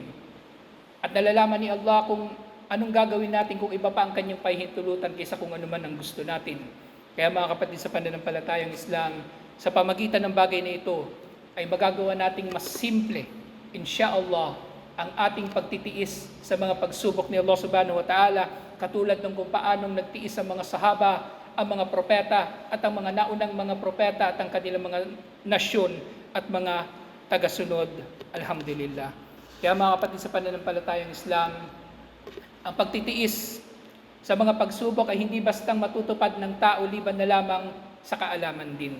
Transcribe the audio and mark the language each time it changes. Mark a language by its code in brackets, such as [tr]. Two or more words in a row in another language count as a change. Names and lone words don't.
[tl] At nalalaman ni Allah kung anong gagawin natin kung iba pa ang kanyang pahintulutan kaysa kung ano man ang gusto natin. Kaya mga kapatid sa pananampalatayang Islam, sa pamagitan ng bagay na ito, ay magagawa nating mas simple, insyaallah, ang ating pagtitiis sa mga pagsubok ni Allah [ar] سبحانه وتعالى, [tl] katulad ng kung paanong nagtiis ang mga sahaba, ang mga propeta, at ang mga naunang mga propeta at ang kanilang mga nasyon at mga tagasunod. Alhamdulillah. Kaya mga kapatid sa pananampalatayang Islam, ang pagtitiis sa mga pagsubok ay hindi bastang matutupad ng tao liban na lamang sa kaalaman din.